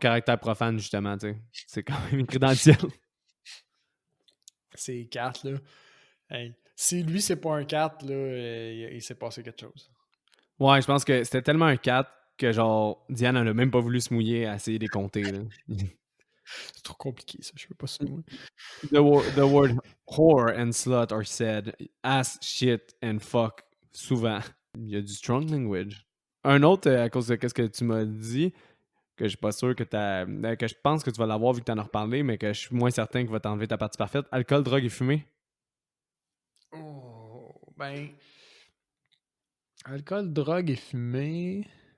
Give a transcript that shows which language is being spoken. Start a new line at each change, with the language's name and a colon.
French: Caractère profane, justement, tu sais. C'est quand même écrit dans le ciel. C'est 4, là. Hey, si lui, c'est pas un 4, là, il s'est passé quelque chose. Ouais, je pense que c'était tellement un 4 que, genre, Diane, elle a même pas voulu se mouiller à essayer de les compter. Là. C'est trop compliqué, ça. Je peux pas se mouiller.
English: The word whore and slut are said ass, shit and fuck
French: souvent. Il y a du
English: strong language.
French: Un autre, à cause de ce que tu m'as dit, que je suis pas sûr que que je pense que tu vas l'avoir vu que tu en as reparlé, mais que je suis moins certain qu'il va t'enlever ta partie parfaite. Alcool, drogue et fumée. Oh, ben, alcool, drogue et fumée.